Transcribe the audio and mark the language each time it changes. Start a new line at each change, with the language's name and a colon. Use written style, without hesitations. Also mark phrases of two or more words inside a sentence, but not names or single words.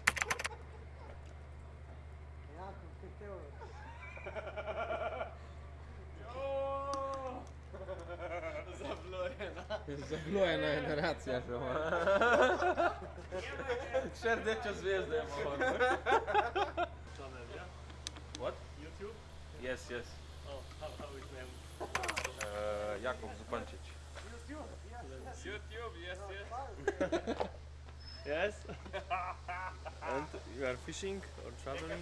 Slovenian: Jako, 5 evrov. Zablojena generacija že. Še rdeča zvezda je malo.
English: What? YouTube? Yes, yes. Oh, how is name? Jakov Zupančič. YouTube, yes. Yes? And you are fishing or traveling?